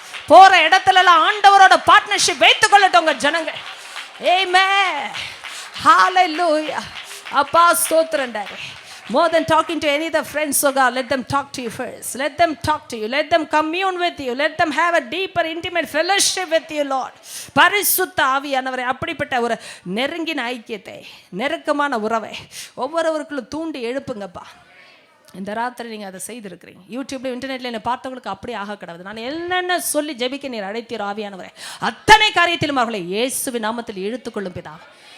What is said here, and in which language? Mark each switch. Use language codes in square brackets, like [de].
[ta] போற இடத்துல எல்லாம் ஆண்டவரோட பார்ட்னர்ஷிப் வைத்துக் கொள்ளட்டும் உங்க ஜனங்கள். ஆமென். ஹல்லேலூயா. அப்பா ஸ்தோத்திரம் daddy. [en] More than talking to any other friends, oh God, let them talk to you first. Let them talk to you. Let them commune with you. Let them have a deeper, intimate fellowship with you, Lord. [ta] பரிசுத்த ஆவியானவரே, அப்படிப்பட்ட ஒரு நெருங்கின ஐக்கியத்தை, நெருக்கமான உறவை ஒவ்வொருவருக்குள்ளும் தூண்டி எழுப்புங்கப்பா. இந்த ராத்திரி நீங்கள் அதை செய்திருக்கிறீங்க. யூடியூப்ல இன்டர்நெட்ல என்னை பார்த்தவங்களுக்கு அப்படி ஆக கிடவுது. நான் என்னென்ன சொல்லி ஜெபிக்க நீர் அழைத்தீர் ஆவியானவரே, அத்தனை காரியத்திலும் அவர்களை இயேசுவின் நாமத்தில் இழுத்துக்கொள்ளும் பிதாவே.